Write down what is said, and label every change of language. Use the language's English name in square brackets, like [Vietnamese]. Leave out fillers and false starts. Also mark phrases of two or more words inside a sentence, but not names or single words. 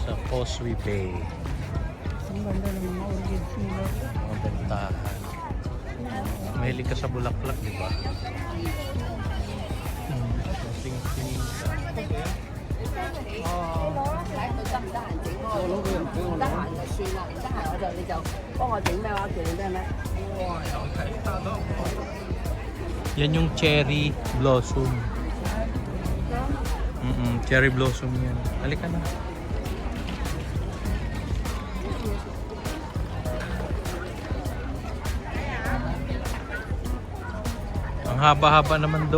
[Filipino] Causeway Bay. Ang ganda ng mga orchids nila. Mga bentahan. Mahilig ka sa bulaklak, di ba? Tingin ka. [Cantonese] 睇佢得唔得閒整我攞佢唔俾我得閒就算啦，唔得閒你就幫我整咩話？叫你咩咩？ [Filipino] Yan yung [English] cherry blossom. Cherry blossom [Filipino] yan. Halika na. Ang haba-haba naman doon.